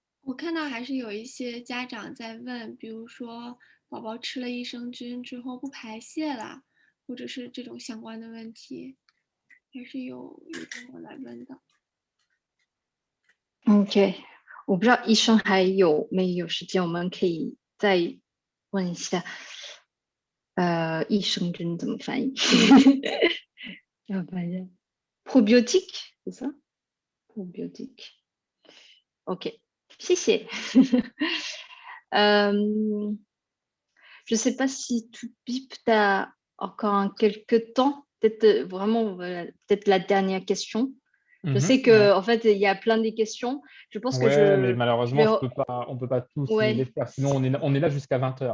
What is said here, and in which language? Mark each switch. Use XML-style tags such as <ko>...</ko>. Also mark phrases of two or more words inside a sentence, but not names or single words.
<zh>我看到还是有一些家长在问，比如说宝宝吃了益生菌之后不排泄了，或者是这种相关的问题，还是有中国来问的。 OK， 我不知道医生还有没有时间，我们可以再问一下。益生菌怎么翻译？要翻译</zh> <fr>probiotique， c'est ça probiotique。OK， 谢谢。Je sais pas si Toubib t'as encore quelques temps, peut-être vraiment peut-être la dernière question. Je sais que en fait il y a plein de questions. Je pense que Ouais, mais je vais malheureusement, on peut pas tous les ouais faire. Sinon, on est là jusqu'à 20h.</fr>